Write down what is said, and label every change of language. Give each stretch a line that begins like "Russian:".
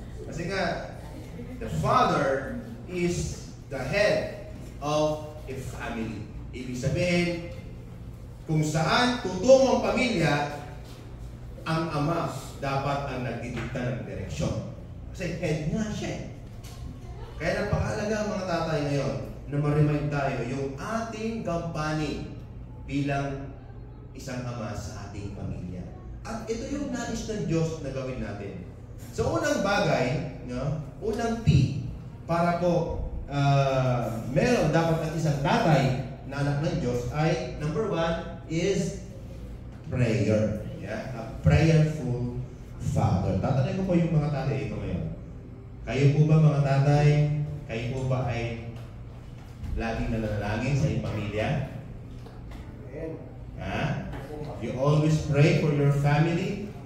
Filipino: Kasi nga,
English: the father is the head of a family.
Filipino: Ibig sabihin, kung saan tutungo ang pamilya, ang ama dapat ang nagdidikta ng direksyon. Kasi head nga siya. Kaya napakahalaga ang mga tatay ngayon na ma-remind tayo yung ating gampanin bilang isang ama sa ating pamilya. At ito yung nais ng Diyos na gawin natin. So, unang bagay, no? Unang P, para po meron dapat ang isang tatay na anak ng Diyos ay,
English: number 1 is prayer. Yeah? A prayerful father.
Filipino: Tatanay ko po yung mga tatay ito ngayon. Kayo po ba mga tatay, kayo po ba ay laging nananalangin sa iyong pamilya? Ha?
English: You always pray for your family?